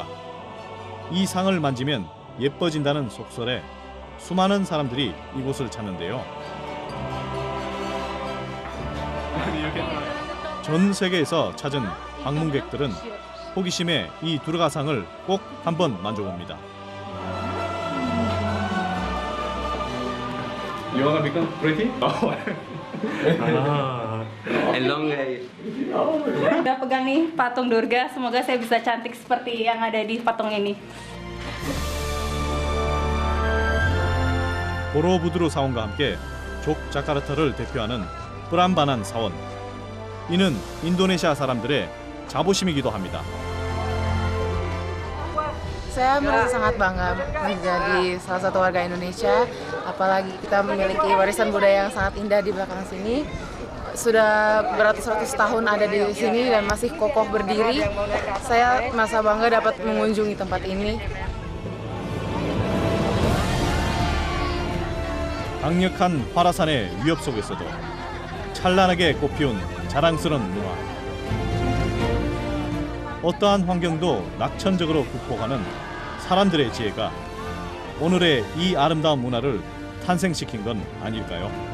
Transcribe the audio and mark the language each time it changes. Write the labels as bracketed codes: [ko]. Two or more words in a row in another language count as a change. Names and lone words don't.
[ko] 이 상을 만지면 예뻐진다는 속설에 수많은 사람들이 이곳을 찾는데요. 전 세계에서 찾은 방문객들은 호기심에 이 두르가 상을 꼭 한번 만져봅니다. [en] You wanna become pretty? [id] Udah pegang nih patung Durga, semoga saya bisa cantik seperti yang ada di patung ini. [ko] 보로부두르 사원과 함께 족자카르타를 대표하는 뿌람바난 사원. 이는 인도네시아 사람들의 자부심이기도 합니다. [id] Saya merasa sangat bangga menjadi salah satu warga Indonesia, apalagi kita memiliki warisan budaya yang sangat indah di belakang sini. Sudah beratus-ratus tahun ada di sini dan masih kokoh berdiri. Saya merasa bangga dapat mengunjungi tempat ini. [ko] 강력한 화라산의 위협 속에서도 찬란하게 꽃피운 자랑스러운 문화. 어떠한 환경도 낙천적으로 극복하는 사람들의 지혜가 오늘의 이 아름다운 문화를 탄생시킨 건 아닐까요?